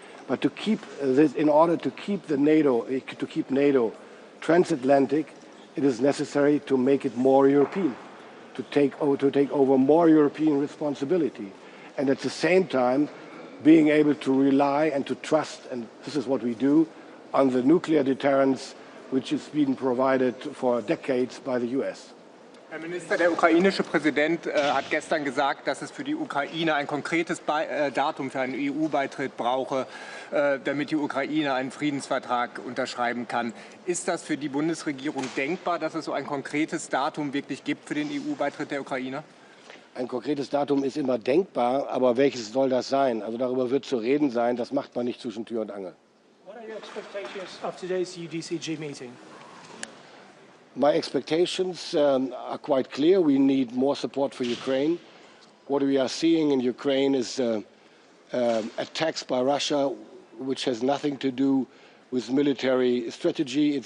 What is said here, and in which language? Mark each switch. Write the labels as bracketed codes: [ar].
[en] But to keep this, in order to keep NATO transatlantic, it is necessary to make it more European, to take over more European responsibility, and at the same time being able to rely and to trust, and this is what we do, on the nuclear deterrence which has been provided for decades by the US. [de] Herr Minister, der ukrainische Präsident hat gestern gesagt, dass es für die Ukraine ein konkretes Datum für einen EU-Beitritt brauche, damit die Ukraine einen Friedensvertrag unterschreiben kann. Ist das für die Bundesregierung denkbar, dass es so ein konkretes Datum wirklich gibt für den EU-Beitritt der Ukraine? Ein konkretes Datum ist immer denkbar, aber welches soll das sein? Also darüber wird zu reden sein, das macht man nicht zwischen Tür und Angel. [en] What are your expectations of today's UDCG meeting? My expectations are quite clear. We need more support for Ukraine. What we are seeing in Ukraine is attacks by Russia, which has nothing to do with military strategy.